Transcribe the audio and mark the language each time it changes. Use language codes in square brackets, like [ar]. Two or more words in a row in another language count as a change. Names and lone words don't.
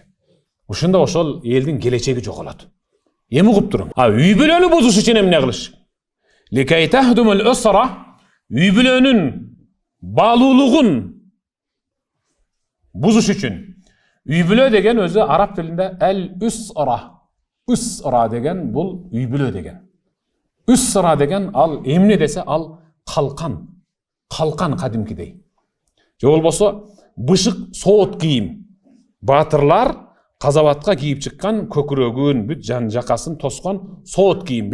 [ky] Ушунда ошол элдин келечеги жоголот. Эми угуп туруң. Үй бүлөнү бузуш үчүн эмне кылыш? [ar] لكي تهدم الأسرة, [ky] үй бүлөнүн баалуулугун бузуш үчүн. Үй бүлө деген өзү араб тилинде әл-усра. Усра деген бул үй бүлө деген. Усра деген ал эмне десе, ал калкан. Калкан кадимкидей. Же болбосо бышык соот кийим. Батырлар казабатка кийип чыккан көкүрөгүн, бүт жан жакасын тоскон соот кийим.